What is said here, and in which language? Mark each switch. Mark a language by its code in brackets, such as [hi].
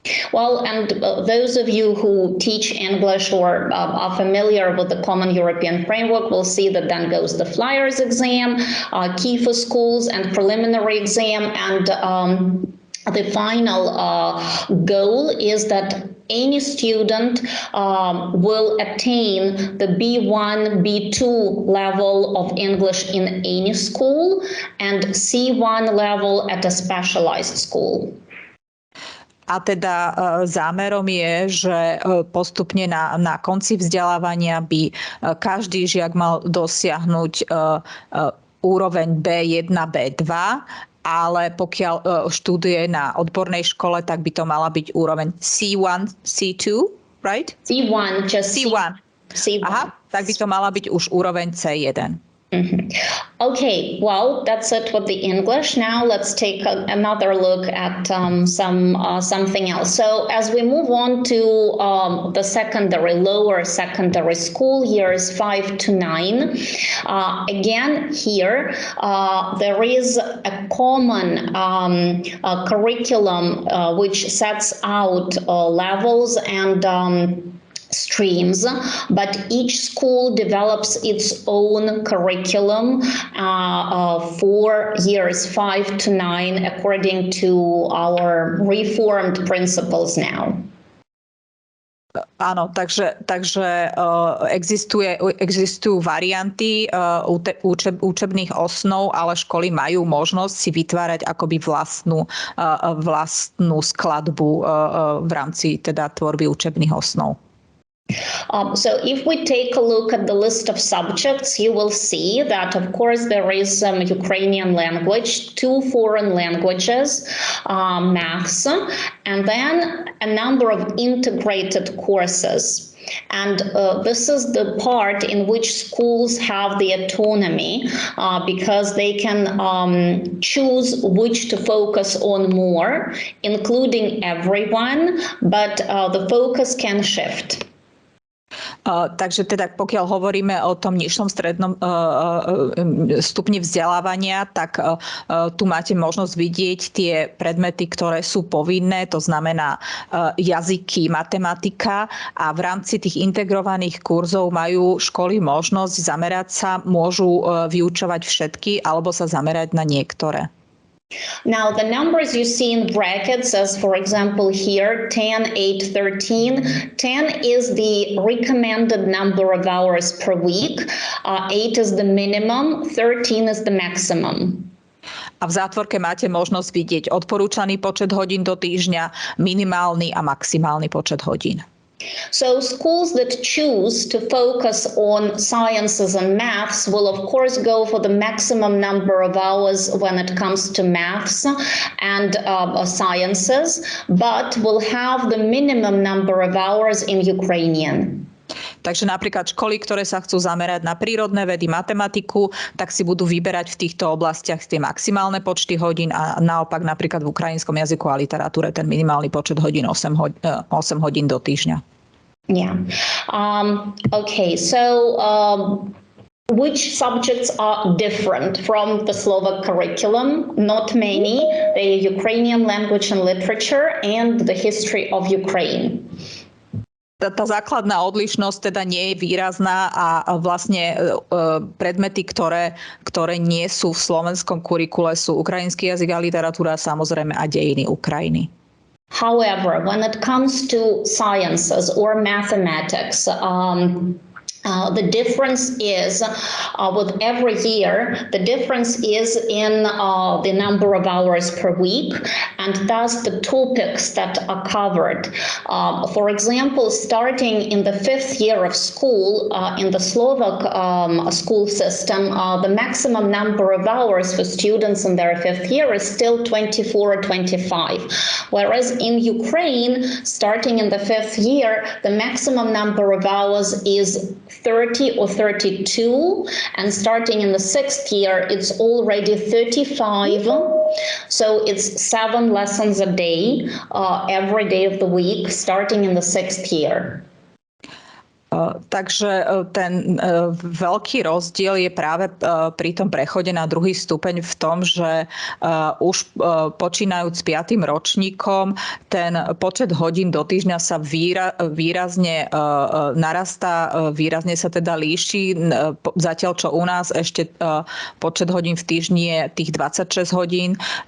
[en] Well, and those of you who teach English or are familiar with the Common European Framework will see that then goes the Flyers exam, key for schools, and preliminary exam, and the final goal is that any student will attain the B1, B2 level of English in any school and C1 level at a specialized school. [sk] A teda zámerom je, že postupne na konci vzdelávania by každý žiak mal dosiahnuť úroveň B1, B2, ale pokiaľ študuje na odbornej škole, tak by to mala byť úroveň C1, C2, [en] right? C1, just C1. C1. [sk] Aha, tak by to mala byť už úroveň C1. Mhm. [en] Okay, well, that's it with the English. Now let's take another look at something else. So as we move on to the lower secondary school, years 5 to 9, again here there is a common curriculum which sets out levels and streams, but each school develops its own curriculum for years 5 to 9 according to our reformed principles now. [sk] Áno, takže existujú varianty učebných osnov, ale školy majú možnosť si vytvárať akoby vlastnú skladbu v rámci teda tvorby učebných osnov. [en] So if we take a look at the list of subjects, you will see that, of course, there is some Ukrainian language, 2 foreign languages, maths, and then a number of integrated courses. And this is the part in which schools have the autonomy because they can choose which to focus on more, including everyone, but the focus can shift. [sk] Takže teda pokiaľ hovoríme o tom nižšom strednom stupni vzdelávania, tak tu máte možnosť vidieť tie predmety, ktoré sú povinné, to znamená jazyky, matematika, a v rámci tých integrovaných kurzov majú školy možnosť zamerať sa, môžu vyučovať všetky alebo sa zamerať na niektoré. [en] Now, the numbers you see in brackets, as for example here, 10, 8, 13. 10 is the recommended number of hours per week. 8 is the minimum. 13 is the maximum. [sk] A v zátvorke máte možnosť vidieť odporúčaný počet hodín do týždňa, minimálny a maximálny počet hodín. [en] So schools that choose to focus on sciences and maths will of course go for the maximum number of hours when it comes to maths and sciences, but will have the minimum number of hours in Ukrainian. [sk] Takže napríklad školy, ktoré sa chcú zamerať na prírodné vedy, matematiku, tak si budú vyberať v týchto oblastiach tie maximálne počty hodín a naopak napríklad v ukrajinskom jazyku a literatúre ten minimálny počet hodín 8 hodín do týždňa. [en] Yeah. Okay, so which subjects are different from the Slovak curriculum? Not many. The Ukrainian language and literature and the history of Ukraine. [sk] Tá základná odlišnosť teda nie je výrazná a vlastne predmety, ktoré nie sú v slovenskom kurikule, sú ukrajinský jazyk a literatúra, samozrejme, a dejiny Ukrajiny. [en] However, when it comes to sciences or mathematics, the difference is with every year, the difference is in the number of hours per week and thus the topics that are covered. For example, starting in the 5th year of school in the Slovak school system, the maximum number of hours for students in their 5th year is still 24 or 25. Whereas in Ukraine, starting in the 5th year, the maximum number of hours is 30 or 32, and starting in the 6th year, it's already 35. So it's 7 lessons a day, every day of the week, starting in the 6th year. [sk] Takže ten veľký rozdiel je práve pri tom prechode na druhý stupeň v tom, že už počínajúc s 5. ročníkom ten počet hodín do týždňa sa výrazne narastá, výrazne sa teda líši, zatiaľ čo u nás ešte počet hodín v týždni je tých 26 hodín.